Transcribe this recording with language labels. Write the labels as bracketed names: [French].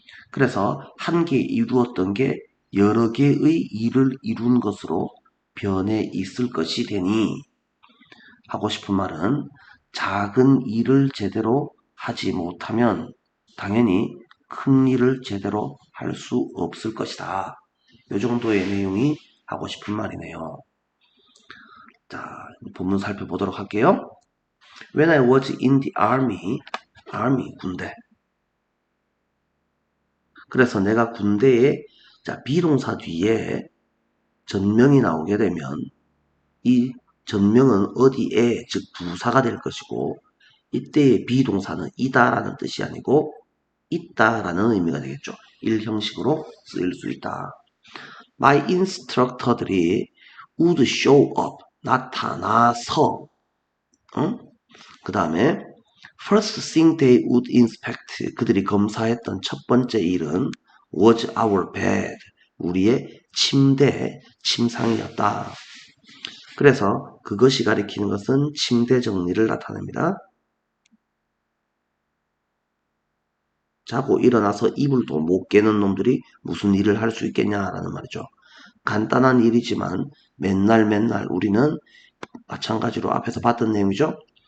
[Korean] 그래서 한 개 이루었던 게 여러 개의 일을 이룬 것으로 변해 있을 것이 되니 하고 싶은 말은 작은 일을 제대로 하지 못하면 당연히 큰 일을 제대로 할 수 없을 것이다. 이 정도의 내용이 하고 싶은 말이네요. 자, 본문 살펴보도록 할게요. [English] When I was in the army, [Korean] 군대. 그래서 내가 군대에 비동사 뒤에 전명이 나오게 되면 이 전명은 어디에, 즉 부사가 될 것이고 이때의 비동사는 이다라는 뜻이 아니고 있다라는 의미가 되겠죠. 일형식으로 쓰일 수 있다. [English] My instructor들이 would show up, [Korean] 나타나서 그 다음에 [English] first thing they would inspect, [Korean] 그들이 검사했던 첫 번째 일은 [English] was our bed, [Korean] 우리의 침대, 침상이었다. 그래서 그것이 가리키는 것은 침대 정리를 나타냅니다. 자고 일어나서 이불도 못 깨는 놈들이 무슨 일을 할 수 있겠냐라는 말이죠. 간단한 일이지만 맨날 우리는 마찬가지로 앞에서 봤던 내용이죠.